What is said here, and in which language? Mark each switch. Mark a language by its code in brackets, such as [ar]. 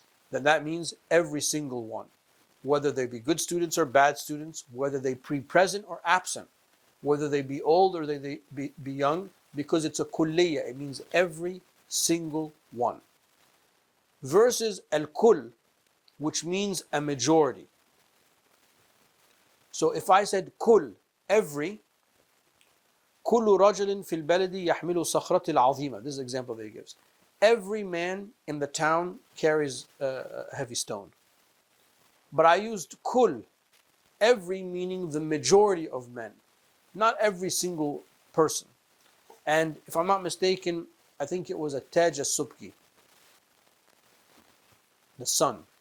[en] Then that means every single one, whether they be good students or bad students, whether they pre-present or absent, whether they be old or they be young, because it's a kulliya, it means every single one. Versus al-kull, which means a majority. So if I said kull, every, [ar] كل رجل في البلد يحمل صخرة العظيمة. [en] This is an example that he gives. Every man in the town carries a heavy stone. But I used kul, every meaning the majority of men, not every single person. And if I'm not mistaken, I think it was a Taj al-Subki, the son.